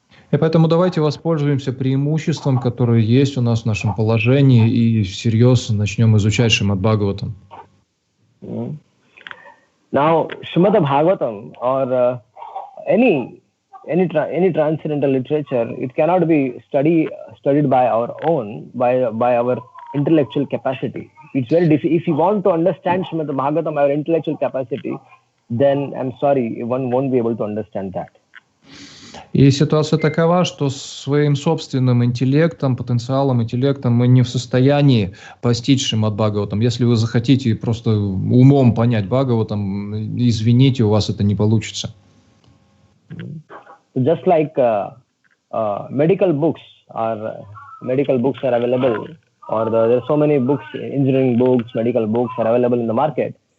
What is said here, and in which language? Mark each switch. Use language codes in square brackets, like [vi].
[ru] И поэтому давайте воспользуемся преимуществом, которое есть у нас в нашем положении, и всерьез начнем изучать Шримад-Бхагаватам. [en] Now, Shrimad-Bhagavatam or any transcendental literature, it cannot be studied by our own, by our intellectual capacity. It's very difficult. If you want to understand Shrimad-Bhagavatam by our intellectual capacity, then I'm sorry, one won't be able to understand that. [ru] И ситуация такова, что своим собственным интеллектом, потенциалом, интеллектом мы не в состоянии постичь Шримад-Бхагаватам. Если вы захотите просто умом понять Бхагаватам, извините, у вас это не получится. [en] Just like medical books are available, or there are so many books, engineering books, medical books are available in the market.